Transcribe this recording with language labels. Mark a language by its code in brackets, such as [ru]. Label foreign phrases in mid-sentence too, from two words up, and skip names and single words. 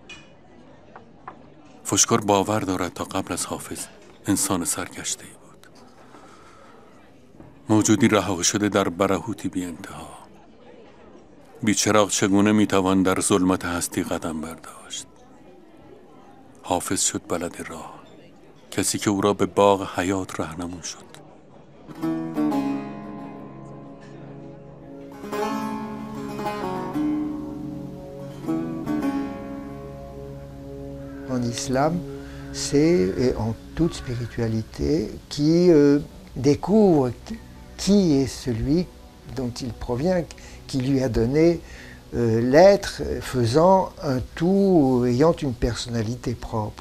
[fa] فشکار باور دارد تا قبل از حافظ انسان سرگشته‌ای بود، موجودی رها شده در برهوتی بی انتها. بیچراغ چگونه میتوان در ظلمت هستی قدم برداشت؟ حافظ شد بلد راه، کسی که او را به باغ حیات راهنمون شد. [fr] En islam, c'est en toute spiritualité qui découvre qui est celui dont il provient, qui lui a donné l'être, faisant un tout, ayant une personnalité propre.